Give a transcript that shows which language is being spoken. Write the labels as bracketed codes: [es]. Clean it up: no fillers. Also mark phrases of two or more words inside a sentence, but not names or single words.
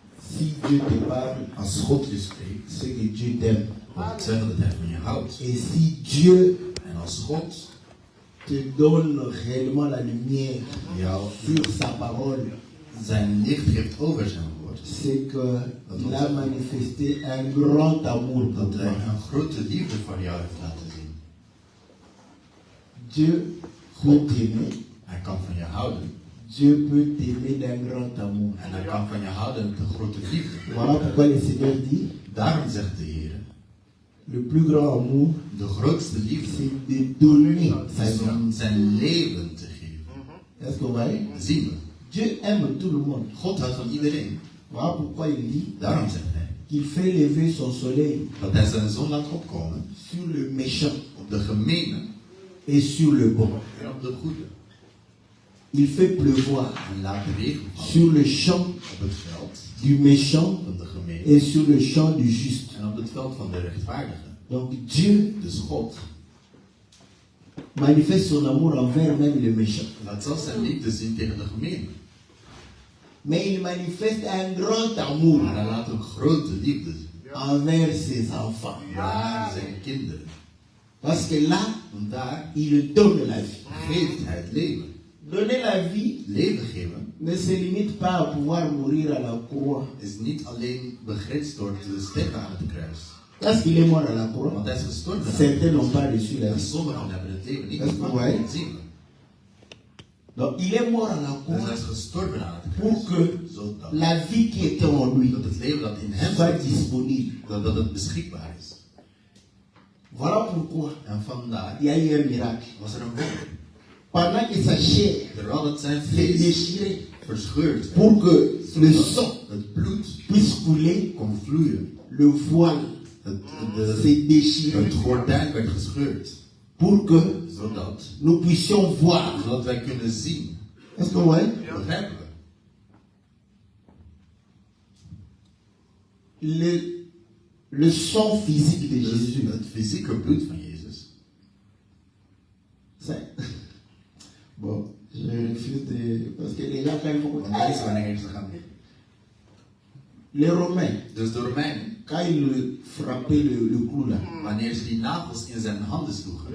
[fr] Si Dieu te parle, [nl] Als God je spreekt, [fr] c'est que Dieu t'aime. [nl] wil het zeggen dat hij van je houdt. [fr] Et si Dieu [nl] En als God [fr] te donne réellement la lumière [nl] jou [fr] sur sa parole, [nl] zijn licht geeft over zijn woord, [fr] c'est qu'il a manifesté un grand amour pour [nl] dat hij [fr] toi. [nl] een grote liefde voor jou heeft laten zien. [fr] Dieu peut t'aimer. [nl] Hij kan van je houden. [fr] Dieu peut t'aimer d'un grand amour. [nl] En hij kan van je houden met een grote liefde. [fr] Voilà pourquoi le Seigneur dit, [nl] Daarom zegt de Heer, [fr] le plus grand amour, [nl] de grootste liefde [fr] c'est de donner sa [nl] is [fr] vie. [nl] om zijn leven te geven. [fr] Est-ce que vous voyez? [nl] Zien we. [fr] Dieu aime tout le monde. [nl] God houdt van iedereen. [fr] Voilà pourquoi il dit [nl] Daarom zegt hij [fr] qu'il fait lever son soleil [nl] dat hij zijn zon laat opkomen [fr] sur le méchant [nl] op de gemene [fr] et sur le bon. [nl] en op de goede. [fr] Il fait pleuvoir [nl] En laat de regen vallen [fr] sur le champ [nl] op het veld [fr] du méchant [nl] van de gemene [fr] et sur le champ du juste. [nl] en op het veld van de rechtvaardige. [fr] Donc Dieu [nl] Dus God [fr] manifeste son amour envers même le méchant. [nl] laat zelfs zijn liefde zien tegen de gemene. [fr] Mais il manifeste un grand amour [nl] Maar hij laat ook grote liefde zien [fr] envers ses enfants. [nl] naar zijn kinderen. [fr] Parce que là, [nl] Want daar [fr] il donne la vie. [nl] geeft hij het leven. [fr] Donner la vie [nl] Leven geven [fr] ne se limite pas à pouvoir mourir à la croix. [nl] is niet alleen begrensd door te sterven aan het kruis. [fr] Parce qu'il est mort à la croix, [nl] Want hij is gestorven aan het [fr] certains n'ont [nl] kruis. [fr] pas reçu la [nl] En [fr] vie. [nl] sommigen hebben het leven niet Dat is ontvangen. waar. Zien we. [fr] Donc il est mort à la [nl] En hij [fr] croix [nl] is gestorven aan het [fr] pour [nl] kruis. [fr] que [nl] Zodat [fr] la vie qui était en lui [nl] dat het leven dat in hem [fr] soit [nl] zit, [fr] disponible. [nl] dat het beschikbaar is. [fr] Voilà pourquoi [nl] En vandaar [fr] il y a eu un miracle. [nl] was er een wonder. [fr] Pendant que sa chair [nl] Terwijl het zijn [fr] s'est [nl] vlees [fr] déchirée [nl] verscheurd werd, [fr] pour que le [nl] zodat [fr] sang [nl] het bloed [fr] puisse couler, [nl] kon vloeien. [fr] le voile s'est déchiré [nl] Het gordijn werd gescheurd. [fr] pour que [nl] Zodat [fr] nous puissions voir. [nl] wij kunnen zien. [fr] Est-ce que vous voyez? [nl] Begrijpen we? [fr] Le sang physique de [nl] Dus [fr] Jésus, [nl] het fysieke bloed van Jezus. [fr] bon, je refuse de... Parce que les gens quand ils [nl] Want dat is wanneer ze gaan. [fr] les Romains, [nl] Dus de Romeinen, [fr] quand ils frappaient le clou là, [nl] wanneer ze die nagels in zijn handen sloegen,